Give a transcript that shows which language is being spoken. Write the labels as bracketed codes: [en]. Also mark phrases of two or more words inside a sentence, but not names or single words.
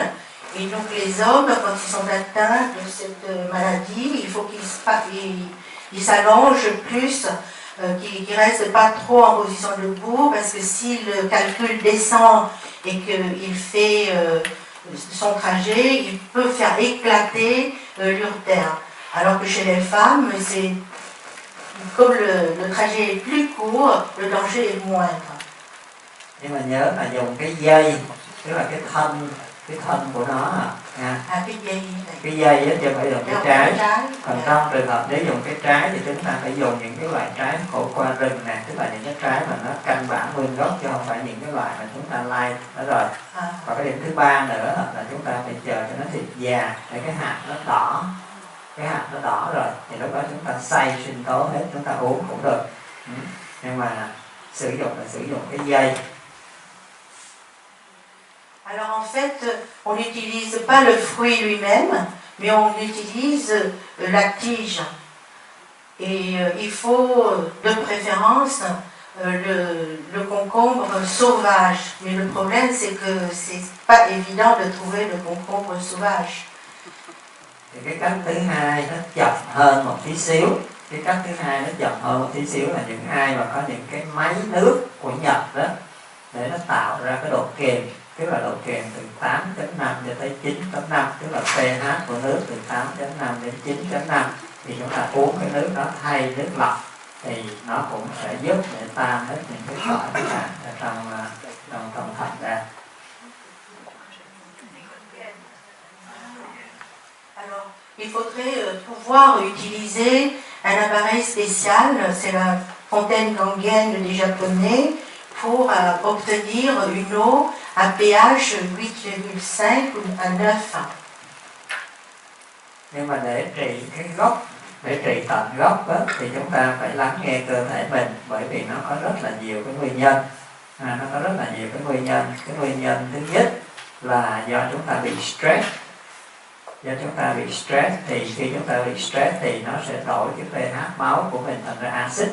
[fr] Et donc les hommes, quand ils sont atteints de cette maladie, il faut qu'ils s'allongent plus, qu'ils ne restent pas trop en position debout, parce que si le calcul descend et qu'il fait son trajet, il peut faire éclater l'urétère. Alors que chez les femmes, comme le trajet est plus court, le danger est moindre. [vi] Nhưng mà nhớ là dùng cái dây, tức là cái thân của nó nha. Cái dây á, chứ phải dùng cái trái. Còn trong trường hợp nếu dùng cái trái thì chúng ta phải dùng những cái loại trái khổ qua rừng nè, tức là những cái trái mà nó căn bản nguyên gốc, chứ không phải những cái loại mà chúng ta lai đó rồi. Và cái điểm thứ ba nữa là chúng ta phải chờ cho nó thịt già để cái hạt nó đỏ. Cái hạt nó đỏ rồi thì lúc đó chúng ta xay sinh tố hết, chúng ta uống cũng được. Nhưng mà sử dụng cái dây. [fr] Alors en fait, on n'utilise pas le fruit lui-même, mais on utilise la tige. Et il faut de préférence le concombre sauvage. Mais le problème, c'est que c'est pas évident de trouver le concombre sauvage. [vi] Thì cái cách thứ hai nó chậm hơn một tí xíu. Cái cách thứ hai nó chậm hơn một tí xíu là những ai mà có những cái máy nước của Nhật đó, để nó tạo ra cái độ kiềm, tức là độ kiềm từ 8.5 cho tới 9.5, tức là pH của nước từ 8.5 đến 9.5, thì chúng ta uống cái nước đó thay nước lọc thì nó cũng sẽ giúp để tan hết những cái sỏi ở trong thận ra. [fr] Alors, il faudrait pouvoir utiliser un appareil spécial, c'est la fontaine ganguienne des Japonais, pour obtenir une eau à pH 8,5 ou à 9. [vi] Nhưng mà để trị cái gốc, để trị tận gốc đó, thì chúng ta phải lắng nghe cơ thể mình, bởi vì nó có rất là nhiều cái nguyên nhân. Nó có rất là nhiều cái nguyên nhân. Cái nguyên nhân thứ nhất là do chúng ta bị stress. Do chúng ta bị stress thì khi chúng ta bị stress thì nó sẽ đổi cái pH máu của mình thành ra axit.